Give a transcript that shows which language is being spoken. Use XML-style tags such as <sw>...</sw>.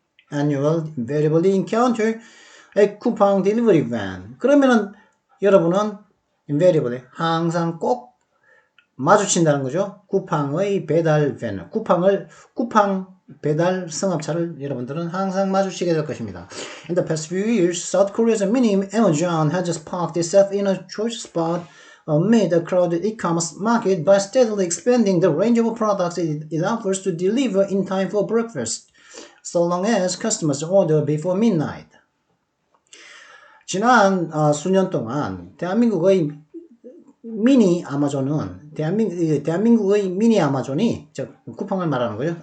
<en>And you will invariably encounter a Coupang delivery van.</en> <ko>그러면은 여러분은 invariably 항상 꼭 마주친다는 거죠. 쿠팡의 배달 밴, 쿠팡 배달 승합차를 여러분들은 항상 마주치게 될 것입니다.</ko> <en>In the past few years, South Korea's mini Amazon has just parked itself in a choice spot amid a crowded e-commerce market by steadily expanding the range of products it offers to deliver in time for breakfast, so long as customers order before midnight.</en> <ko>지난 수년 동안 대한민국의 미니 아마존은, 대한민국의 미니 아마존이, 쿠팡을 말하는 거죠.</ko>